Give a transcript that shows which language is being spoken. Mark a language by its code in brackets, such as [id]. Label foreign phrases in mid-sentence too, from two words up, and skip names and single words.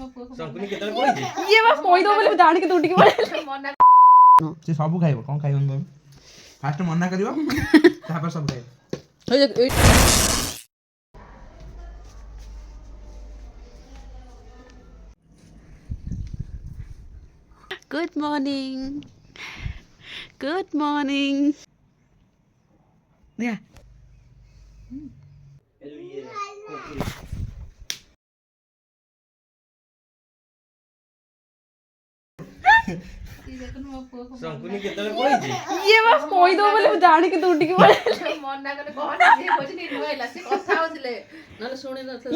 [or] ଶଙ୍କୁନି କେତେବେଳେ ପଳେଇଛି? ଇଏ ବା କହିଦବ ବୋଲି ମୁଁ ଜାଣିକି ଦୌଡ଼ିକି ପଳେଇଲି। ସେ ସବୁ ଖାଇବ କଣ ଖାଇବ ଫାଷ୍ଟ ମନା କରିବ ତାପରେ ସବୁ ଖାଇବ। [en] Good morning. Good morning. Yeah. [or] ଶଙ୍କୁନି କେତେବେଳେ ପଳେଇଛି? ଇଏ ବା କହିଦବ ବୋଲି ମୁଁ ଜାଣିକି ଦୌଡ଼ିକି ପଳେଇଲି। ମନା କଲେ କହନି ସିଏ କହୁଛି ନିନୁ ହେଲା ସେ କଥା ହଉଥିଲେ ନହେଲେ ଶୁଣି ନଥିଲେ।